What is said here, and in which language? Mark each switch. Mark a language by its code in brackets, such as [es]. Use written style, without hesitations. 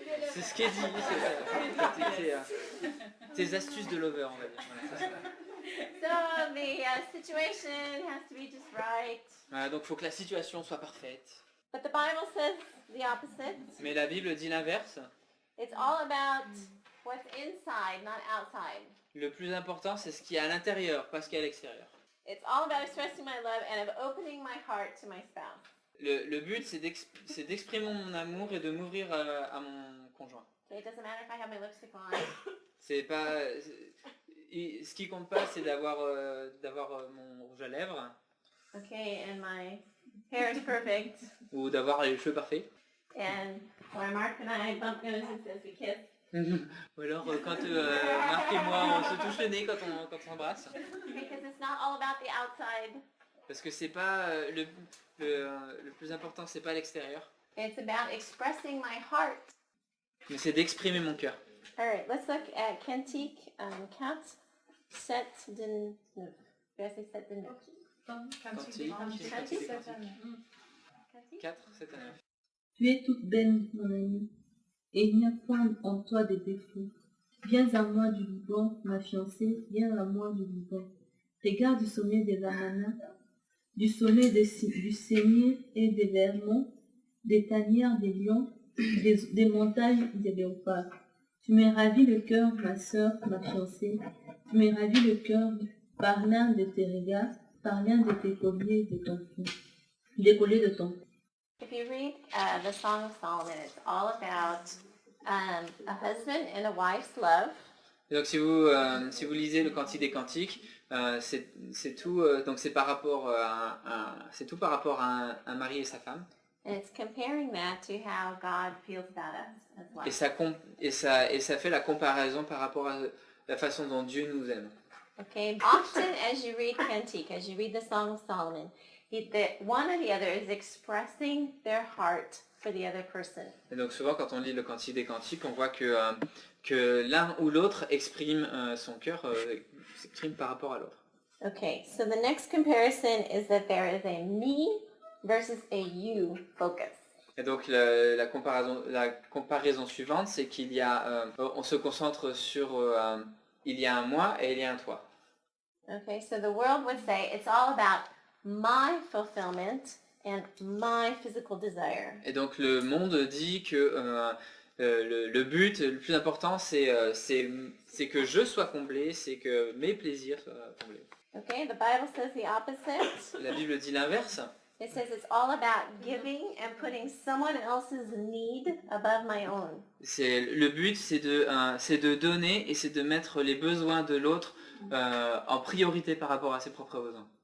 [fr] C'est ce qu'elle dit, tes astuces de lover, on va dire. Voilà, [en] So the situation has to be just right. [fr] voilà, donc il faut que la situation soit parfaite. [en] But the Bible says the opposite. [fr] Mais la Bible dit l'inverse. [en] It's all about what's inside, not outside. [fr] Le plus important c'est ce qui est à l'intérieur, pas ce qui est à l'extérieur. [en] It's all about expressing my love and of opening my heart to my spouse. [fr] Le but c'est d'exprimer mon amour et de m'ouvrir à mon conjoint. [en] Okay, it doesn't matter if I have my lipstick on. [fr] C'est pas, ce qui compte pas c'est d'avoir mon rouge à lèvres. [en] Okay, and my hair is perfect. [fr] Ou d'avoir les cheveux parfaits. [en] And or Mark and I bump noses as we kiss. [fr] Ou alors quand Marc et moi on se touche le nez quand on s'embrasse. [en] Because it's not all about the outside. [fr] Parce que c'est pas le plus important, c'est pas l'extérieur. [en] It's about expressing my heart. [fr] Mais c'est d'exprimer mon cœur. [en] All right, let's look at [fr] Cantique 4, 7 de 9. Je vais essayer 7 de 9. Cantique 4, 7 à 9. Tu es toute belle, mon ami, et il n'y a point en toi de défaut. Viens à moi du Liban, ma fiancée, viens à moi du Liban. Regarde du sommet des Lamana, du sommet du Seigneur et des Vermonts, des tanières des lions, des montagnes des léopards. Tu m'as ravi le cœur, ma sœur, ma fiancée. Tu m'as ravi le cœur par l'un de tes regards, par l'un de tes colliers de ton front. Des colliers de ton front. [en] If you read the Song of Solomon, it's all about a husband and a wife's love. [fr] Et donc si vous lisez le Cantique des Cantiques, c'est tout donc c'est par rapport c'est tout par rapport à un mari et sa femme. [en] And it's comparing that to how God feels about us as well. [fr] Et ça fait la comparaison par rapport à la façon dont Dieu nous aime. [en] Okay, often as you read Cantique, as you read the Song of Solomon, one or the other is expressing their heart for the other person. [fr] Et donc souvent quand on lit le Cantique des Cantiques, on voit que l'un ou l'autre exprime son cœur, s'exprime par rapport à l'autre. [en] Okay, so the next comparison is that there is a me versus a you focus. [fr] Et donc la comparaison suivante, c'est qu'il y a, on se concentre sur, il y a un moi et il y a un toi. [en] Okay, so the world would say it's all about my fulfillment and my physical desire. [fr] Et donc le monde dit que le but, le plus important, c'est que je sois comblé, c'est que mes plaisirs soient comblés. [en] Okay, the Bible says the opposite. [fr] La Bible dit l'inverse. [en] It says it's all about giving and putting someone else's need above my own. [fr] Le but, c'est de donner et c'est de mettre les besoins de l'autre en priorité par rapport à ses propres besoins.